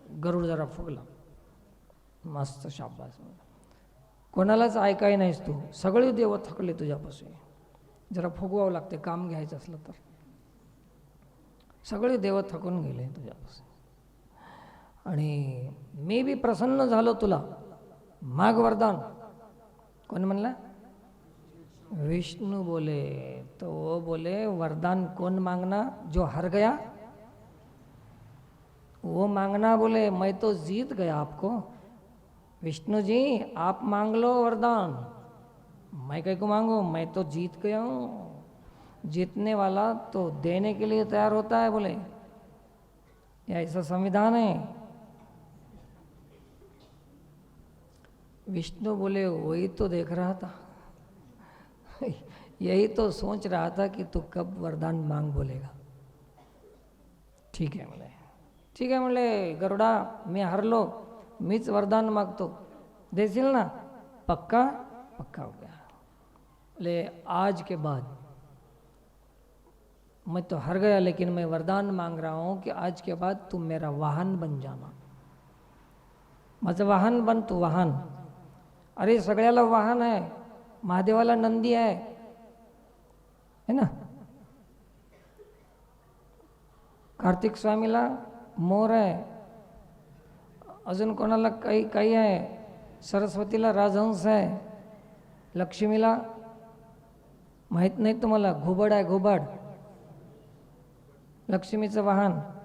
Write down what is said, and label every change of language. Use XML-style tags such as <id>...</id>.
<mr>गरुड जरा फुगला, मस्त शाबाश. कोणालाच ऐकाय नाहीस तू, सगळे देव थकले तुझ्यापासून. जरा फुगवावं लागते काम घ्यायचं असलं तर. सगळे देव थकून गेले तुझ्यापासून आणि मी बी प्रसन्न झालो तुला, माग वरदान. कोण म्हणला? विष्णु बोले.</mr> <hi>तो वो बोले वरदान कौन मांगना जो हार गया? वो मांगना बोले मैं तो जीत गया आपको. विष्णु जी आप मांग लो वरदान, मैं कहीं को मांगू, मैं तो जीत गया हूँ. जीतने वाला तो देने के लिए तैयार होता है बोले. ये ऐसा संविधान है. विष्णु बोले वही तो देख रहा था, यही तो सोच रहा था कि तू कब वरदान मांग बोलेगा.</hi> <mr>ठीक आहे म्हणले, ठीक आहे म्हणले, गरुडा मी हरलो, मीच वरदान मागतो, देशील ना?</mr> <hi>पक्का? पक्का हो गया. ले आज के बाद मैं तो हार गया, लेकिन मैं वरदान मांग रहा हूँ कि आज के बाद तुम मेरा वाहन बन जाना.</hi> <mr>माझं वाहन बन तू, वाहन. अरे सगळ्याला वाहन आहे, महादेवाला नंदी आहे, है ना, कार्तिक स्वामीला मोर आहे, अजून कोणाला काही काही आहे, सरस्वतीला राजहंस आहे, लक्ष्मीला माहीत नाही तुम्हाला, घुबड आहे, घुबड, लक्ष्मीचं वाहन.</mr>